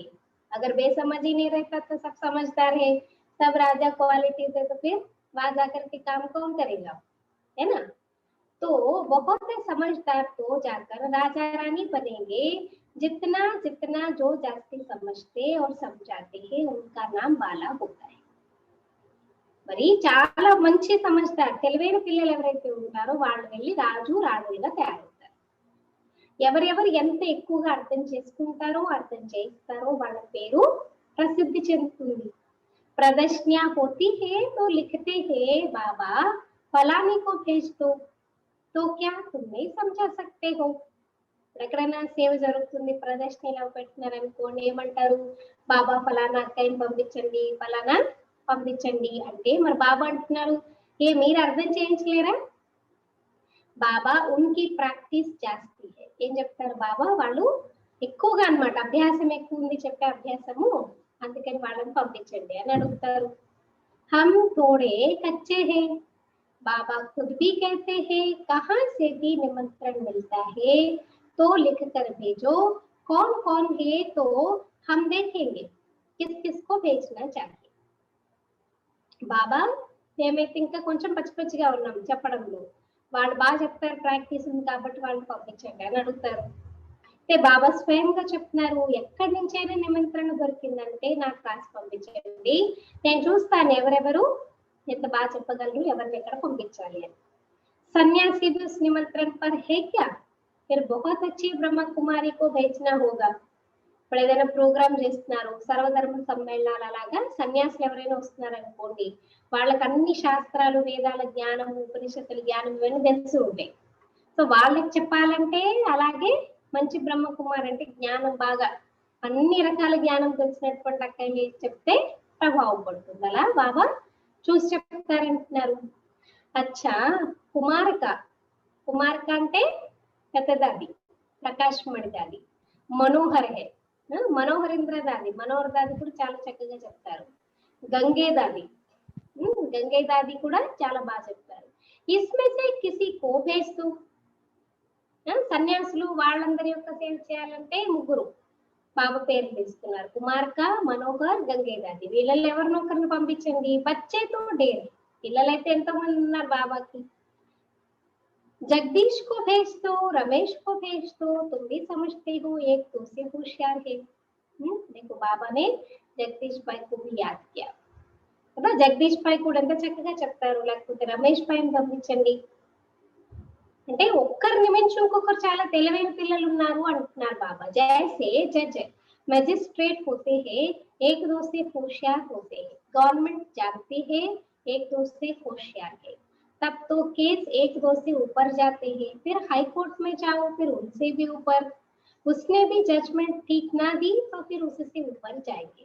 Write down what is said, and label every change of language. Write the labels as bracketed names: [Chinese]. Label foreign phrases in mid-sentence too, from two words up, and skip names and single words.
[Hindi] अगर बेसमझ ही नहीं रहता तो सब समझदार है, सब राजा क्वालिटीज है, तो फिर वहां जाकर के काम कौन करेगा, है ना? तो बहुत समझदार तो जाकर राजा रानी बनेंगे. जितना जितना जो जास्ती समझते और समझाते हैं उनका नाम बाला होता है. [Telugu] మరి చాలా మంచి సమझदार తెలివైన పిల్లలు ఎవరైతే ఉంటారో వాళ్ళు వెళ్ళి రాజు రాణులుగా తయారవుతారు. ఎవరెవరు ఎంత ఎక్కువగా అర్థం చేసుకుంటారో అర్థం చేస్తారో వాళ్ళ పేరు ప్రసిద్ధి చెందుతుంది. [Hindi] ప్రదర్శన होती है तो लिखते हैं बाबा फलाने को भेज दो, तो क्या तुम नहीं समझा सकते हो? [Telugu] ఎక్కడైనా సేవ జరుగుతుంది, ప్రదర్శనలో పెట్టినారనుకోండి, ఏమంటారు, బాబా ఫలానా అక్కని పంపించండి, ఫలానా పంపించండి అంటే మరి బాబా అంటున్నారు ఏ మీరు అర్థం చేయించలేరా? [Hindi] बाबा उनकी प्रैक्टिस जास्ती है. [Telugu] ఏం చెప్తారు బాబా, వాళ్ళు ఎక్కువగా అన్నమాట, అభ్యాసం ఎక్కువ ఉంది, చెప్పే అభ్యాసము, అందుకని వాళ్ళని పంపించండి అని అడుగుతారు. [Hindi] हम थोड़े कच्चे हैं, बाबा खुद भी कहते हैं कहाँ से भी निमंत्रण मिलता है तो लिख कर भेजो, कौन कौन है तो हम देखेंगे किस किस को भेजना चाहिए. [Telugu] బాబా మేమైతే ఇంకా కొంచెం పచ్చిపచ్చిగా ఉన్నాం చెప్పడంలో, వాళ్ళు బాగా చెప్తారు, ప్రాక్టీస్ ఉంది కాబట్టి వాళ్ళని పంపించండి అని అడుగుతారు. అంటే బాబా స్వయంగా చెప్తున్నారు ఎక్కడి నుంచైనా నిమంత్రణ దొరికిందంటే నాకు రాసి పంపించండి, నేను చూస్తాను ఎవరెవరు ఎంత బాగా చెప్పగలరు, ఎవరిని ఎక్కడ పంపించాలి అని. [Hindi] సన్యాసి भी उस निमंत्रण पर है क्या? फिर बहुत अच्छी ब्रह्मा कुमारी को भेजना होगा. [Telugu] ఇప్పుడు ఏదైనా ప్రోగ్రామ్ చేస్తున్నారు, సర్వధర్మ సమ్మేళనాలు, అలాగా సన్యాసులు ఎవరైనా వస్తున్నారు అనుకోండి, వాళ్ళకి అన్ని శాస్త్రాలు, వేదాల జ్ఞానం, ఉపనిషత్తుల జ్ఞానం ఇవన్నీ తెలిసి ఉంటాయి. సో వాళ్ళకి చెప్పాలంటే అలాగే మంచి బ్రహ్మకుమార్ అంటే జ్ఞానం బాగా అన్ని రకాల జ్ఞానం తెలిసినటువంటి అక్కయ్య చెప్తే ప్రభావం పడుతుంది. అలా బాబా చూసి చెప్తారంటున్నారు. అచ్చా కుమారక, కుమారక అంటే పెద్దదాది, ప్రకాష్ మణి దాది, మనోహర్ హే, మనోహరేంద్ర దాది, మనోహర్ దాది కూడా చాలా చక్కగా చెప్తారు. గంగే దాది, గంగే దాది కూడా చాలా బాగా చెప్తారు. [Hindi] इसमें से किसी को भेज दो. [Telugu] సన్యాసులు వాళ్ళందరి యొక్క సేవ చేయాలంటే ముగ్గురు బాబా పేరు తీసుకున్నారు, కుమార్క, మనోహర్, గంగే దాది. వీళ్ళల్లో ఎవరినో ఒకరిని పంపించండి. [Hindi] बच्चे तो ढेर, [Telugu] పిల్లలైతే ఎంతో మంది ఉన్నారు బాబాకి. [Hindi] जगदीश को भेज दो, रमेश को भेज दो, तुम भी समझते हो एक दो से होशियार है. देखो बाबा ने जगदीश भाई को भी याद किया కదా. [Telugu] జగదీష్ భాయ్ కూడా ఎంత చక్కగా చెప్తారు. లేకపోతే రమేష్ భాయ్ని పంపించండి అంటే ఒక్కరిని మించి ఇంకొకరు చాలా తెలివైన పిల్లలు ఉన్నారు అంటున్నారు బాబా. [Hindi] जैसे जज मैजिस्ट्रेट होते हैं एक दो से होशियार होते हैं, गवर्नमेंट जानती है एक दो से होशियार है, तब तो केस एक दो से ऊपर जाते हैं, फिर हाई कोर्ट में जाओ फिर उनसे भी ऊपर, उसने भी जजमेंट ठीक ना दी तो फिर उससे ऊपर जाएंगे.